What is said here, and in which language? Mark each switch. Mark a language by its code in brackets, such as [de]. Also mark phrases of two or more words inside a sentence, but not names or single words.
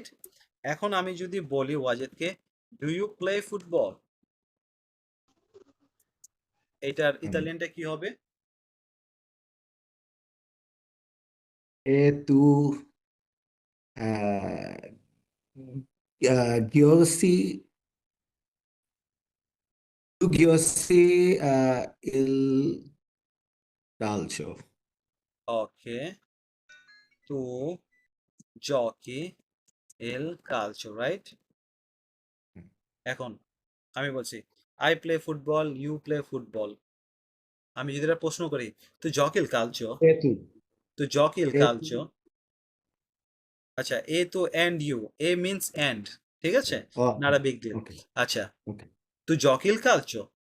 [bn] এখন আমি যদি বলি ওয়াজেদকে [en] do you play football, [bn] এটার ইতালিয়ানটা কি হবে? [it] e tu giochi tu giochi il calcio ওকে, tu giochi il calcio, রাইট? [bn] এখন আমি বলছি [en] I play football, you play football. [bn] আমি যদি এটা প্রশ্ন করি [it] tu giochi il calcio, e tu tu giochi il e [bn] কালচো, আচ্ছা, এ তো [en] and you, [bn] এ [en] means and, [bn] ঠিক আছে, oh [en] not a big deal. okay [bn] আচ্ছা, [en] okay [it] tu giochi il calcio,